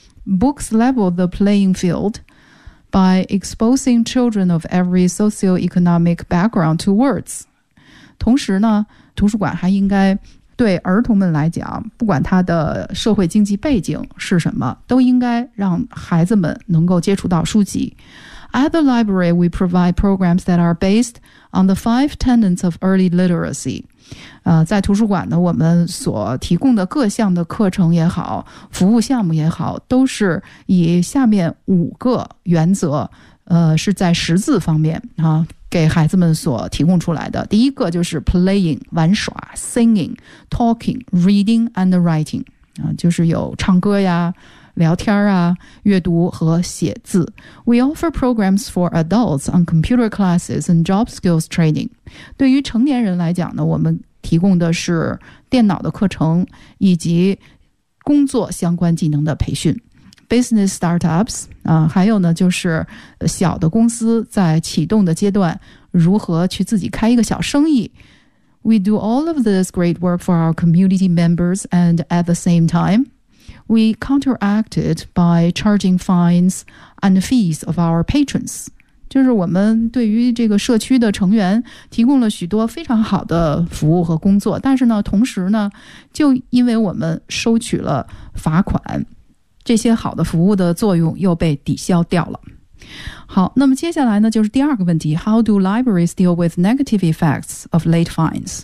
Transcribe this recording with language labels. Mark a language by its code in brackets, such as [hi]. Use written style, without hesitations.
[en] Books level the playing field by exposing children of every socioeconomic background to words. [zh] 同时呢，图书馆还应该对儿童们来讲，不管他的社会经济背景是什么，都应该让孩子们能够接触到书籍。 [en] At the library, we provide programs that are based on the five tenets of early literacy. [zh] 在图书馆呢，我们所提供的各项的课程也好，服务项目也好，都是以下面五个原则，是在识字方面啊，给孩子们所提供出来的。第一个就是 [en] playing, [zh] 玩耍 [en] singing, talking, reading and writing, [zh] 就是有唱歌呀，聊天啊，阅读和写字。 [en] We offer programs for adults on computer classes and job skills training. [zh] 对于成年人来讲呢，我们提供的是电脑的课程以及工作相关技能的培训。 [en] Business startups, [zh] 还有呢就是小的公司在启动的阶段如何去自己开一个小生意。 [en] We do all of this great work for our community members and at the same time, we counteract it by charging fines and fees of our patrons. [zh] 就是我们对于这个社区的成员提供了许多非常好的服务和工作，但是呢同时呢就因为我们收取了罚款，这些好的服务的作用又被抵消掉了。好，那么接下来呢就是第二个问题， [en] How do libraries deal with negative effects of late fines?